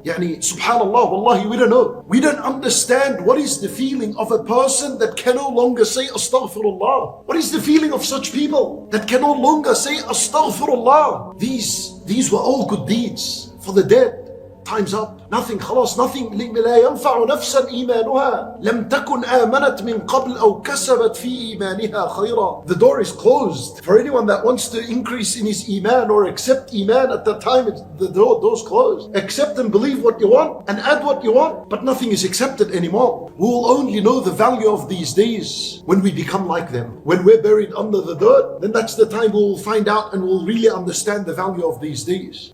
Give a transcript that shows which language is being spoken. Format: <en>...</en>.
<en>Yani, subhanallah, wallahi, we don't know. We don't understand what is the feeling of a person that can no longer say astaghfirullah. What is the feeling of such people that can no longer say astaghfirullah? These were all good deeds for the dead. Time's up. Nothing, خلاص, nothing.</en> <ar>لا ينفع نفسا إيمانها لم تكن آمنت من قبل أو كسبت في إيمانها خيرا.</ar> <en>The door is closed. For anyone that wants to increase in his iman or accept iman at that time, the door's closed. Accept and believe what you want and add what you want, but nothing is accepted anymore. We will only know the value of these days when we become like them. When we're buried under the dirt, then that's the time we will find out and we'll really understand the value of these days.</en>